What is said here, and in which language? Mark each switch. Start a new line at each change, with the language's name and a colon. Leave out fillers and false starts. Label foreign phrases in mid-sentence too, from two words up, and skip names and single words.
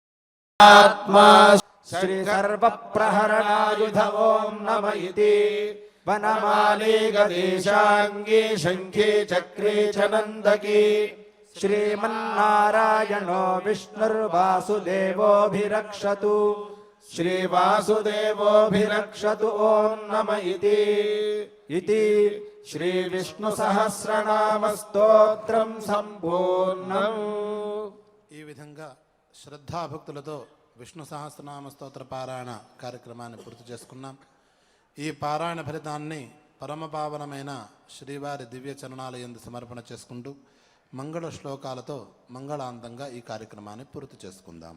Sanskrit: ఆత్మా శ్రీ సర్వ ప్రహరణాయుధ ఓం నమ ఇతి वनमाली गदीशाङ्गी शङ्खी चक्री च नन्दकी श्रीमन्नारायणो विष्णुर्वासुदेवोऽभिरक्षतु श्रीवासुदेवोऽभिरक्षतु ॐ नम इति
Telugu: శ్రీవిష్ణుసహస్రనామస్తోత్రం సంపూర్ణం. ఈ విధంగా శ్రద్ధాభక్తులతో విష్ణు సహస్రనామ స్తోత్ర పారాయణ కార్యక్రమాన్ని పూర్తి చేసుకున్నాం. ఈ పారాయణ ఫలితాన్ని పరమపావనమైన శ్రీవారి దివ్య చరణాల యందు సమర్పణ చేసుకుంటూ మంగళ శ్లోకాలతో మంగళాంతంగా ఈ కార్యక్రమాన్ని పూర్తి చేసుకుందాం.